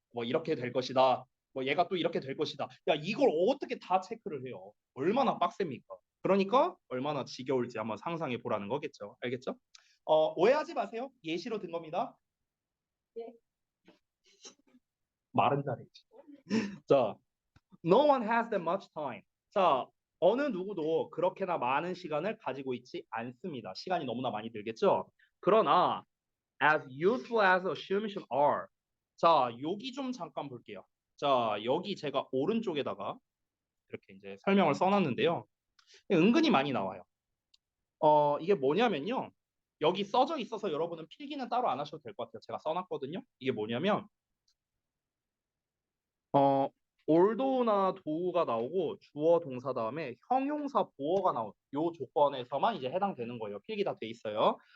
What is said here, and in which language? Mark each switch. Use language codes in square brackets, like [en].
[ko] 뭐 이렇게 될 것이다. 뭐 얘가 또 이렇게 될 것이다. 야, 이걸 어떻게 다 체크를 해요? 얼마나 빡셉니까? 그러니까 얼마나 지겨울지 한번 상상해 보라는 거겠죠. 알겠죠? 오해하지 마세요. 예시로 든 겁니다. 말은 잘해. [en] 자, no one has that much time. [ko] 자, 어느 누구도 그렇게나 많은 시간을 가지고 있지 않습니다. 시간이 너무나 많이 들겠죠? 그러나 [en] as useful as assumptions are. [ko] 자, 여기 좀 잠깐 볼게요. 자, 여기 제가 오른쪽에다가 이렇게 이제 설명을 써놨는데요. 은근히 많이 나와요. 이게 뭐냐면요. 여기 써져 있어서 여러분은 필기는 따로 안 하셔도 될 것 같아요. 제가 써놨거든요. 이게 뭐냐면 어, 올도나 도우가 나오고 주어 동사 다음에 형용사 보어가 나오는 요 조건에서만 이제 해당되는 거예요. 필기 다 돼 있어요.